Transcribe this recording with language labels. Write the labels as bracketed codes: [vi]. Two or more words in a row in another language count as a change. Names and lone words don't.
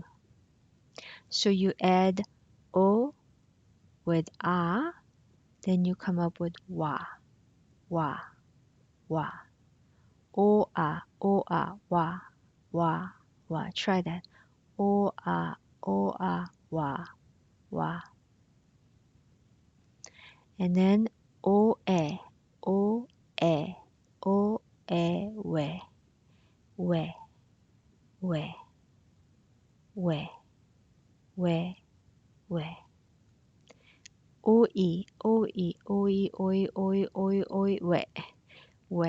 [en] So you add O with A, then you come up with Wa, Wa, Wa. Wa, wa, wa. Try that. Wa, wa. And then o, e, we, we, we, we, we, we. We, we.